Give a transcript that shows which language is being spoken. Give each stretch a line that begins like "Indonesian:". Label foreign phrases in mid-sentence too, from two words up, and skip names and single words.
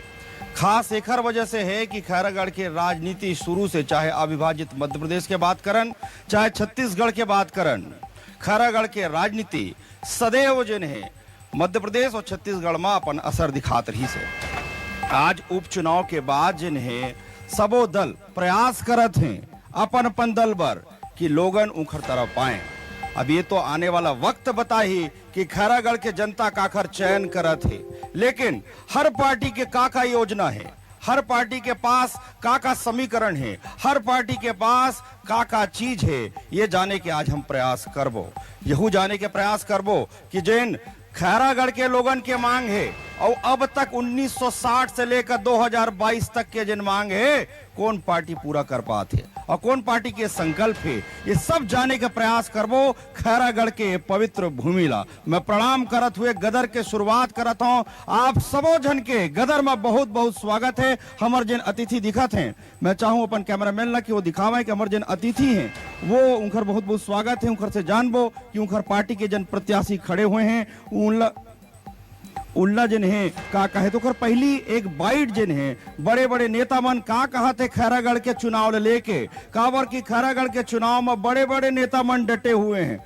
Chhattisgarhi: खास एकर वजह से है कि खैरागढ़ के राजनीति शुरू से, चाहे अविभाजित मध्य प्रदेश के बात करन, चाहे छत्तीसगढ़ के बात करन, खैरागढ़ के राजनीति सदैव जिन है मध्य प्रदेश और छत्तीसगढ़ में अपन असर दिखात रही से। आज उपचुनाव के बाद जिन है सबो दल प्रयास करत हैं अपन दल पर कि लोगन उखर तरफ आए। अब ये तो आने वाला वक्त बताही कि खैरागढ़ के जनता काकर चयन करत है, लेकिन हर पार्टी के काका योजना है, हर पार्टी के पास काका समीकरण है, हर पार्टी के पास काका चीज है, ये जाने के आज हम प्रयास करबो। यहू जाने के प्रयास करबो कि जिन खैरागढ़ के लोगन के मांग है और अब तक 1960 से लेकर 2022 तक के जिन मांग है, कौन पार्टी पूरा कर पाते और कौन पार्टी के संकल्प है, ये सब जाने का प्रयास करबो खैरागढ़ के पवित्र भूमि ला। मैं प्रणाम करत हुए गदर के शुरुआत करत हूं। आप सबो जन के गदर में बहुत बहुत स्वागत है। हमर जिन अतिथि दिखत हैं, मैं चाहूं अपन कैमरामैन ला कि वो दिखावे कि हमर जिन अतिथि हैं वो उनकर बहुत बहुत स्वागत है। उनकर से जानबो कि उनकर पार्टी के जन प्रत्याशी खड़े हुए हैं उल्ला जिन है का कहे तो कर पहली एक बाइट जिन है बड़े बड़े नेता मन का कहते खैरागढ़ के चुनाव लेके काबर की खैरागढ़ के चुनाव में बड़े बड़े नेता मन डटे हुए हैं।